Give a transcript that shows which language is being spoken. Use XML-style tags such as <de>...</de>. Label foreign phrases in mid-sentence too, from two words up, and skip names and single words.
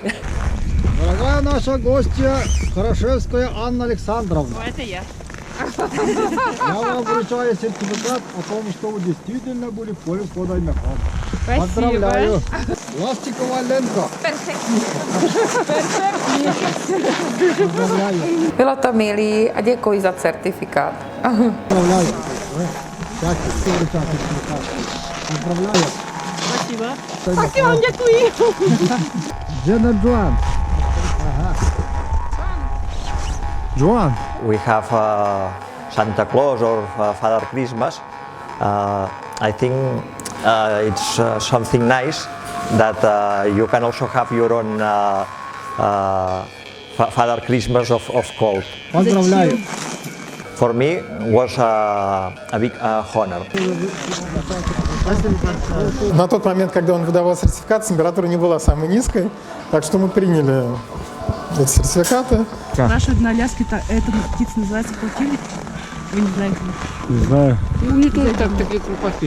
<ru>Дорогая наша гостья, Хорошевская Анна Александровна. Это я. Я вам вручаю сертификат о том, что вы действительно были в поле с водомехом. Поздравляю. Пластиковая лента. Поздравляю.</ru> <cs>Bylo to milý a děkuji za certifikát.</cs> <ru>Поздравляю. Счастье, сертификат. Поздравляю. Спасибо.</ru> <cs>Tak vám děkuju. Джена Джоан. Joan.</cs> <en>We have Santa Claus or Father Christmas. I think it's something nice that you can also have your own Father Christmas of cold.</en> <ru>Поздравляю.</ru> <en>For me, was a big honor.</en> <ru>На тот момент, когда он выдавал сертификат, температура не была самой низкой, так что мы приняли эти сертификаты. Спрашивают на Аляске, эта птица называется полтинник. Вы не знаете? Не знаю. Ну, не тоже так, такие крупаки.</ru>